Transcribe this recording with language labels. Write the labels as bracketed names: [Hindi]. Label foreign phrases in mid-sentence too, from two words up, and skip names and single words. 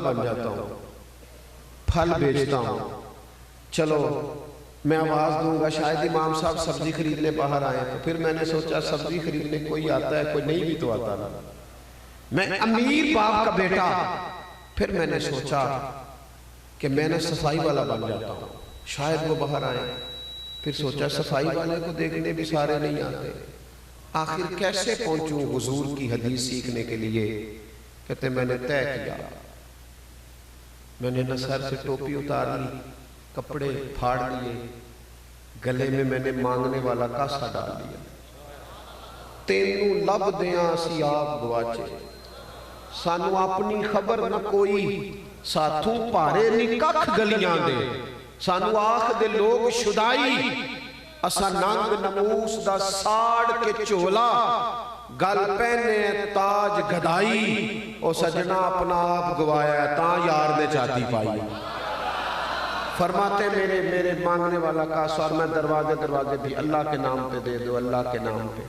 [Urdu] بن جاتا ہوں، پھل بیچتا ہوں، چلو میں آواز دوں گا شاید امام صاحب سبزی خریدنے باہر آئے، تو پھر میں نے سوچا سبزی خریدنے کوئی آتا ہے کوئی نہیں بھی تو آتا نا، میں امیر باپ کا بیٹا، پھر میں نے سوچا کہ میں نے صفائی والا بن جاتا ہوں، شاید وہ باہر آئیں، پھر سوچا صفائی والے کو دیکھنے بھی سارے نہیں آتے، آخر کیسے پہنچوں حضور کی حدیث سیکھنے کے لیے؟ کہتے میں نے طے کیا میں نے سر سے ٹوپی اتار لی، کپڑے پھاڑ لیے، گلے میں میں نے مانگنے والا کاسا ڈال دیا۔ [Punjabi] تینوں لب دیاں سی آپ گواچے، سانو اپنی خبر نہ کوئی، ساتھوں پارے نی ککھ گلیاں دے، سانو آخ دے لوگ شدائی، اسا ننگ نموس دا ساڑ کے چولا، گل پہنے تاج گدائی، او سجنہ اپنا آپ گوایا تاں یار نے چاہتی پائی۔ [Urdu] فرماتے میرے مانگنے والا کاسا، اور میں دروازے بھی اللہ کے نام پہ دے دو، اللہ کے نام پہ۔